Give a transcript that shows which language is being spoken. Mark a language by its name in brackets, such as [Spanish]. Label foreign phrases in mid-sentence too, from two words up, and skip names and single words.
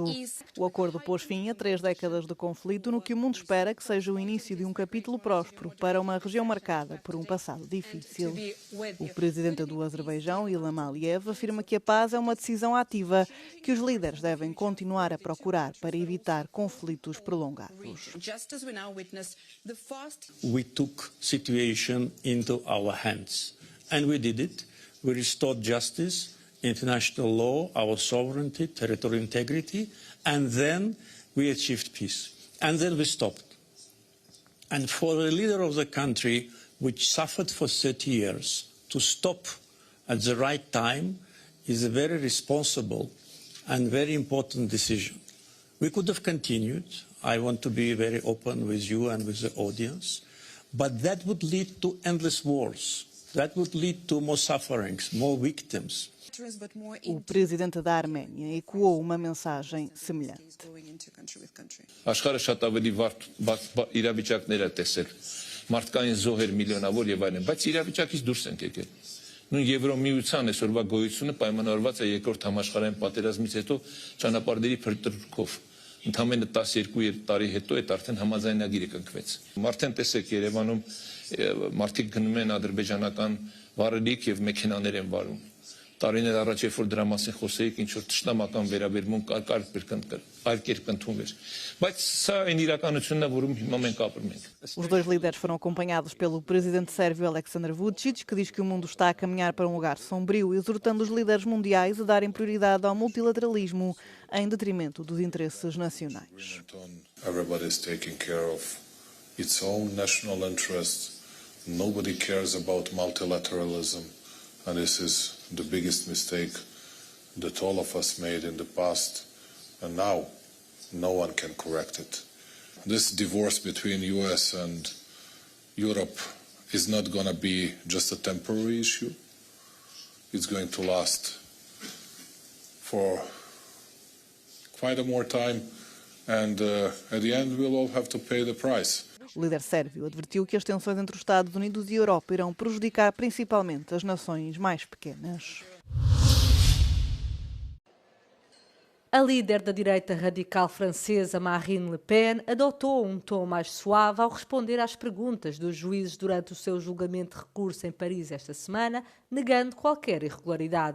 [Portuguese] O acordo pôs fim a 3 décadas de conflito, no que o mundo espera que seja o início de um capítulo próspero para uma região marcada por um passado difícil. O presidente do Azerbaijão, Ilham Aliyev, afirma que a paz é uma decisão ativa que os líderes devem continuar a procurar para evitar conflitos prolongados. [English] We took situation into our hands, and we did it. We restored justice, international law, our sovereignty, territorial integrity, and then we achieved peace. And then we stopped. And for a leader of the country which suffered for 30 years to stop at the right time is a very responsible and very important decision. We could have continued. I want to be very open with you and with the audience, but that would lead to endless wars. That would lead to more sufferings, more victims. [Portuguese] O presidente da Arménia ecoou uma mensagem semelhante. [Armenian] Աշխարհը շատ ավելի վատ իրավիճակներ է տեսել։ Մարդկային զոհեր միլիոնավոր եւ այլն, բայց իրավիճակից դուրս ենք եկել։ Նույն Եվրոմիության այսօրվա գոյությունը պայմանավորված է երկրորդ համաշխարհային պատերազմից հետո ճանապարհների փրկրկով։ Ընդամենը 12 տարի հետո այդ արդեն համաձայնագիրը կնքվեց։ Արդեն տեսեք Երևանում մարդիկ գնում են ադրբեջանական վառելիք եւ մեքենաներ են վարում։ Տարիներ առաջ երբ որ դրա մասին խոսեիք, ինչ որ ճշտամական վերաբերմունք կար այլ կերպ ընդունվեր։ Բայց սա այն իրականությունն է, որում հիմա մենք ապրում ենք։ [Portuguese] Os dois líderes foram acompanhados pelo presidente sérvio Aleksandar Vučić, que diz que o mundo está a caminhar para um lugar sombrio, exortando os líderes mundiais a darem prioridade ao multilateralismo em detrimento dos interesses nacionais. [English] Everybody is taking care of its own national interests. Nobody cares about multilateralism, and this is the biggest mistake that all of us made in the past, and now no one can correct it. This divorce between US and Europe is not going to be just a temporary issue. It's going to last for quite a more time, and at the end we'll all have to pay the price. [Portuguese] O líder sérvio advertiu que as tensões entre os Estados Unidos e a Europa irão prejudicar principalmente as nações mais pequenas. A líder da direita radical francesa, Marine Le Pen, adotou um tom mais suave ao responder às perguntas dos juízes durante o seu julgamento de recurso em Paris esta semana, negando qualquer irregularidade.